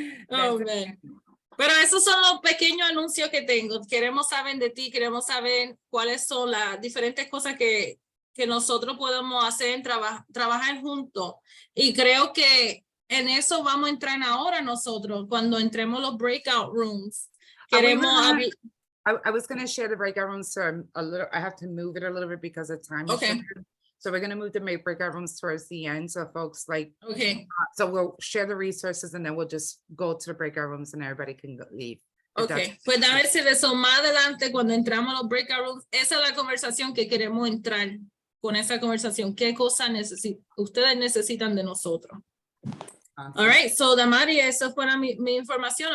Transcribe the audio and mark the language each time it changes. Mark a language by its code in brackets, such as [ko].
[en] Oh, man. [es] Pero esos son los pequeños anuncios que tengo. Queremos saber de ti, queremos saber cuáles son las diferentes cosas que nosotros podemos hacer, trabajar juntos. Y creo que en eso vamos a entrar ahora nosotros, cuando entremos los breakout rooms. Queremos [en] I was going to share the breakout rooms, so I have to move it a little bit because of time. Okay. So we're going to move the breakout rooms towards the end. So folks Okay. So we'll share the resources and then we'll just go to the breakout rooms and everybody can leave. [es] Okay, pues a ver si eso más adelante cuando entramos a los breakout rooms, esa es la conversación que queremos entrar con esa conversación. ¿Qué cosas ustedes necesitan de nosotros? [en] Awesome. All right, so [es] Damari, eso fue mi información.